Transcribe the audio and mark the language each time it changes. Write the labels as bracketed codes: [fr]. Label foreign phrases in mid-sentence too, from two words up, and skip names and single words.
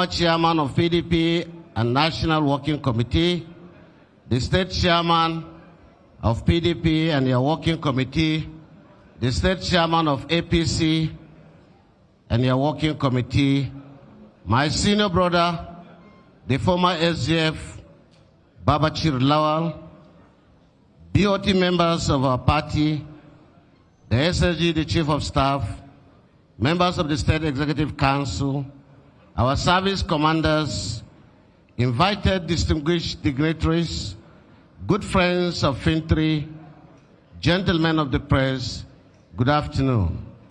[en] chairman of PDP and National Working Committee, the state chairman of PDP and your working committee, the state chairman of APC and your working committee, my senior brother, the former SGF, Babachir Lawal, BOT members of our party, the SSG, the Chief of Staff, members of the State Executive Council, our service commanders, invited distinguished dignitaries, good friends of Finitiri, gentlemen of the press, good afternoon.